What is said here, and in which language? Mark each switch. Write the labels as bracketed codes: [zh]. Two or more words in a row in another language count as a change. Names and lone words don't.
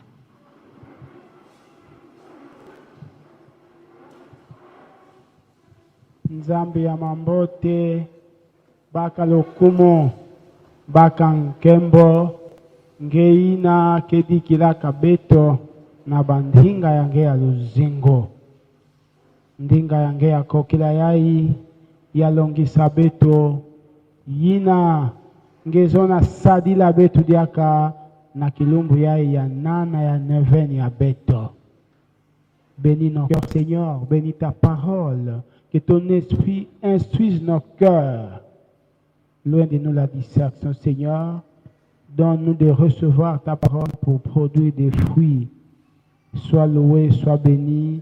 [ktu] Nzambi ya mambote, baka lokumo, baka nkembo, ngeina kedikila kabeto, na bandinga yange ya luzingo. Ndinga yange ya kokila yai, ya longisa beto, yina ngezona sadila betu diaka, na kilumbu yai ya nana ya neveni ya beto. [fr] Bénis nos cœurs, Seigneur, bénis ta parole, que ton esprit instruise nos cœurs. Loin de nous la distraction, Seigneur, donne-nous de recevoir ta parole pour produire des fruits. Sois loué, sois béni.